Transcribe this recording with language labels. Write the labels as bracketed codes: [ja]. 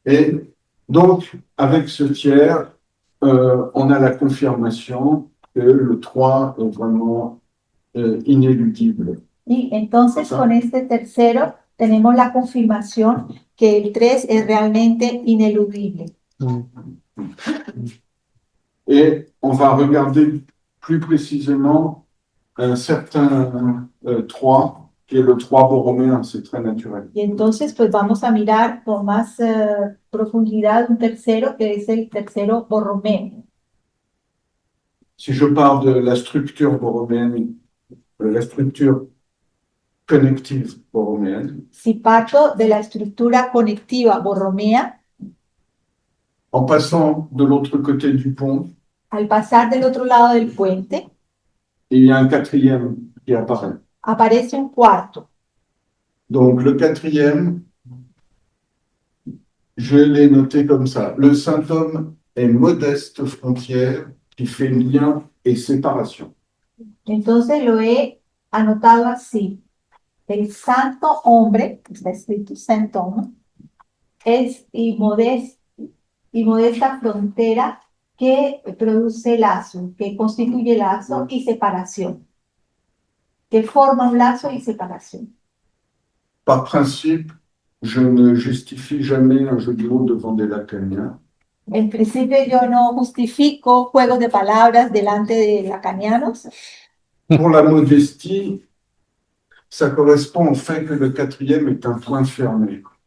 [fr] Et donc, avec ce tiers, on a la confirmation que le 3 est vraiment inéludible. [es] Y entonces Ajá. con este tercero tenemos la confirmación que el 3 es realmente ineludible. [fr] Et on va regarder plus précisément un certain 3, qui est le 3 borroméen, c'est très naturel. [es] Y entonces pues vamos a mirar con más profundidad un tercero que es el tercero borromeo. [fr] Si je parle de la structure borroméenne, la structure connective borroméenne, [es] Si parto de la estructura conectiva borromea, [fr] en passant de l'autre côté du pont, [es] al pasar del otro lado del puente, [fr] il y a un quatrième qui apparaît. [es] aparece un cuarto. [fr] Donc le quatrième, je l'ai noté comme ça. Le symptôme et modeste frontière qui fait lien et séparation. [es] Entonces lo he anotado así. El santo hombre, está escrito santo hombre, es y modesta frontera que produce lazo, que constituye lazo y separación, que forma un lazo y separación. [fr] Par principe, je ne justifie jamais un jeu de mots devant des lacaniens. [es] En principio yo no justifico juegos de palabras delante de lacanianos. [fr] Pour la modestie, ça correspond au fait que le quatrième est un point fermé.